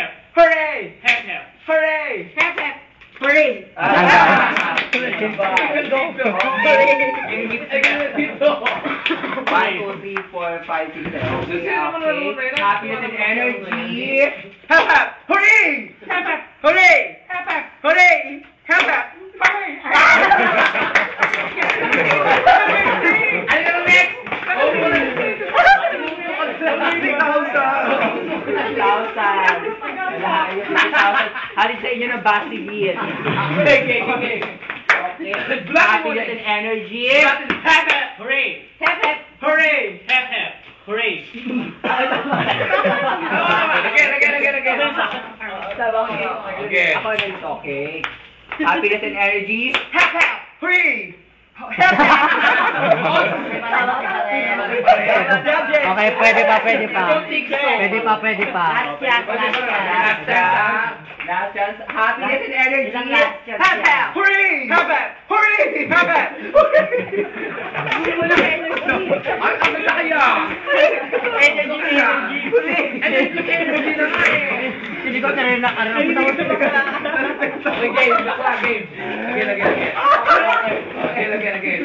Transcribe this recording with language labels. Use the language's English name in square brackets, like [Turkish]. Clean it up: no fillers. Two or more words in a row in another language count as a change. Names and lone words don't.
[English] Hooray! Hep hep. Hooray! Hep hep. Hooray! One, two, three, four, five, six, seven. Okay. Happiness and energy. Hep hep! Hooray! Hep hep. Hooray! Hep hep. Hooray! Hep hep! Hooray! [Filipino] Ano naman next? 1,000. Halit sa inyo ng basigin. [English] Okay. Happiness and energy. Hep hep. Hooray. Hep hep. Hooray! Hep hep. Hooray. Again. Okay. [Filipino] Ako rin, [English] okay. Happiness and energy. Hep hep! Hooray! Hep hep! [Filipino] Okay, pwede pa. Pwede pa. [English] Last chance. Happiness and energy. Last chance. Hep hep! Hooray! Hep hep! Hooray! Hep hep! [Filipino] Ay, ang ganda kaya! [English] Energy. [Filipino] Energy na nga eh! Hindi ko na rin nakaroon. [English] Again.